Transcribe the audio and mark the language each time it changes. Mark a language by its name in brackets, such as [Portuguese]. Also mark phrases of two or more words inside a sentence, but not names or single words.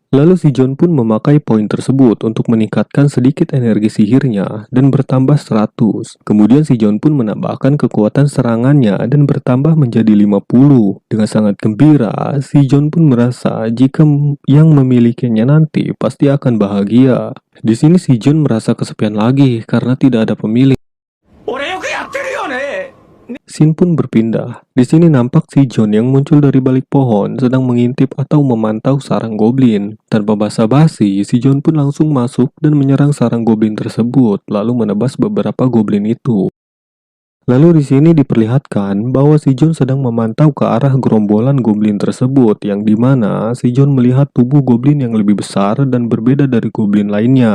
[Indonesian] Lalu si John pun memakai poin tersebut untuk meningkatkan sedikit energi sihirnya dan bertambah 100. Kemudian si John pun menambahkan kekuatan serangannya dan bertambah menjadi 50. Dengan sangat gembira, si John pun merasa jika yang memilikinya nanti pasti akan bahagia. Di sini si John merasa kesepian lagi karena tidak ada pemilik. [Japanese] 俺よくやってるよね [Indonesian] Scene pun berpindah. Di sini nampak si John yang muncul dari balik pohon sedang mengintip atau memantau sarang goblin. Tanpa basa-basi, si John pun langsung masuk dan menyerang sarang goblin tersebut, lalu menebas beberapa goblin itu. Lalu di sini diperlihatkan bahwa si John sedang memantau ke arah gerombolan goblin tersebut, yang dimana si John melihat tubuh goblin yang lebih besar dan berbeda dari goblin lainnya.